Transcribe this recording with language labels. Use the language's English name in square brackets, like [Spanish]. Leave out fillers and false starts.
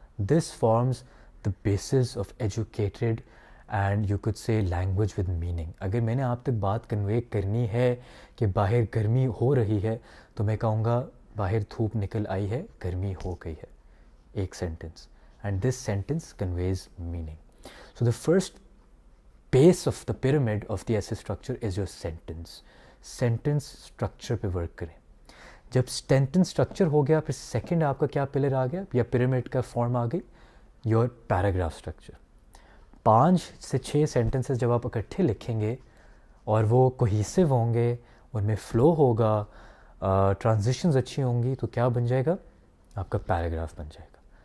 [English] This forms the basis of educated and you could say language with meaning. [Urdu] اگر میں نے آپ تک بات کنوے کرنی ہے کہ باہر گرمی ہو رہی ہے تو میں کہوں گا باہر دھوپ نکل آئی ہے, گرمی ہو گئی ہے. [English] ایک sentence, and this sentence conveys meaning. So the first base of the pyramid of the essay structure is your sentence. [Urdu] Sentence structure پہ ورک کریں. جب sentence structure ہو گیا پھر سیکنڈ آپ کا کیا پلر آ گیا یا pyramid کا فارم آ گئی, [English] your paragraph structure. [Urdu] 5 سے 6 sentences جب آپ اکٹھے لکھیں گے اور وہ cohesive ہوں گے, ان میں flow ہوگا, transitions اچھی ہوں گی, تو کیا بن جائے گا, آپ کا پیراگراف بن جائے گا.